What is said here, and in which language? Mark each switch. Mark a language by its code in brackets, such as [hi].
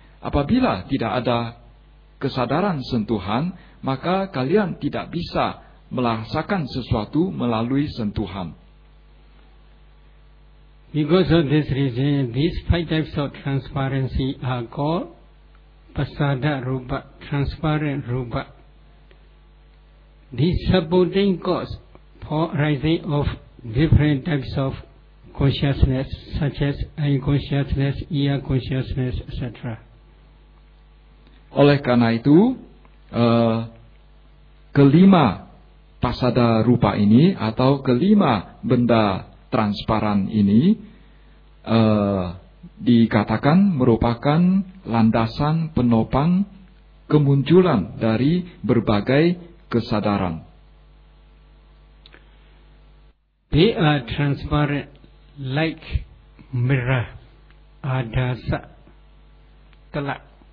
[id] Apabila tidak ada kesadaran sentuhan, maka kalian tidak bisa merasakan sesuatu melalui sentuhan. [en] Because of this reason, these five types of transparency are called pasada rupa, transparent rupa. These supporting cause for rising of different types of consciousness, such as eye consciousness, ear consciousness, etc. [id] Oleh karena itu, kelima pasada rupa ini atau kelima benda transparan ini dikatakan merupakan landasan penopang kemunculan dari berbagai kesadaran. [en] They are transparent like mirror, adasa, telak.